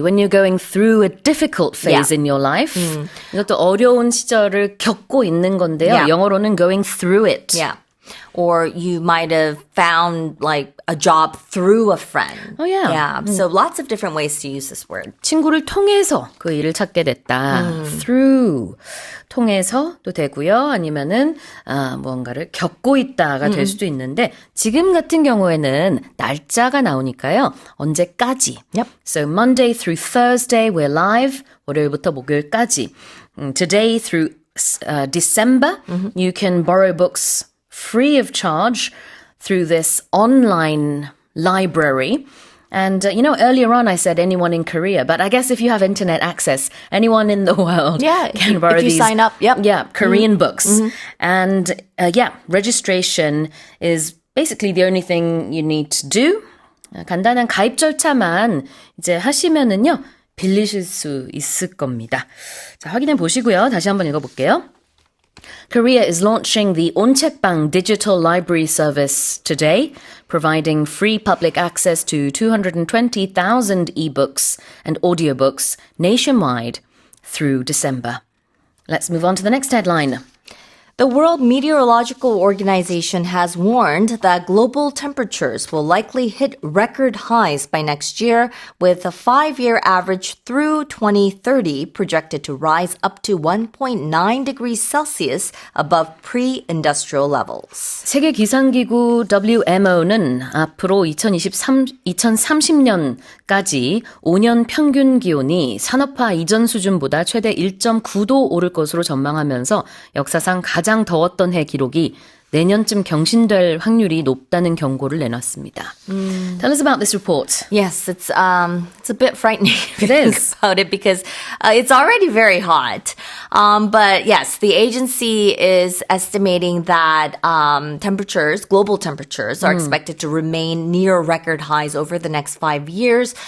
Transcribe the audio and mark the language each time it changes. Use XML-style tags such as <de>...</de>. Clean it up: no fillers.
<en>When you're going through a difficult phase in your life,</en> <ko>이것도 어려운 시절을 겪고 있는 건데요. 영어로는</ko> <en>going through it. Yeah. Or you might have found like a job through a friend. Oh, yeah. Yeah. So lots of different ways to use this word.</en> <ko>친구를 통해서 그 일을 찾게 됐다. Through. 통해서도 되고요. 아니면은 무언가를 겪고 있다가 될 수도 있는데 지금 같은 경우에는 날짜가 나오니까요. 언제까지.</ko> <en>Yep. So Monday through Thursday we're live.</en> <ko>월요일부터 목요일까지.</ko> <en>Today through December you can borrow books free of charge through this online library. And, earlier on I said anyone in Korea, but I guess if you have internet access, anyone in the world can borrow if you these. sign up, Korean books. And, registration is basically the only thing you need to do.</en> <ko>간단한 가입 절차만 이제 하시면은요, 빌리실 수 있을 겁니다. 자, 확인해 보시고요. 다시 한번 읽어볼게요.</ko> <en>Korea is launching the 온책방 digital library service today, providing free public access to 220,000 ebooks and audiobooks nationwide through December. Let's move on to the next headline. The World Meteorological Organization has warned that global temperatures will likely hit record highs by next year, with a 5-year average through 2030 projected to rise up to 1.9 degrees Celsius above pre-industrial levels.</en> <ko>세계 기상기구 WMO는 앞으로 2030년까지 5년 평균 기온이 산업화 이전 수준보다 최대 1.9도 오를 것으로 전망하면서 역사상 가장 더웠던 해 기록이 내년쯤 경신될 확률이 높다는 경고를 내놨습니다.</ko> <en>Tell us about this report. Yes, it's a bit frightening It is. about it because it's already very hot. But yes, the agency is estimating that global temperatures are expected to remain near record highs over the next 5 years.</en>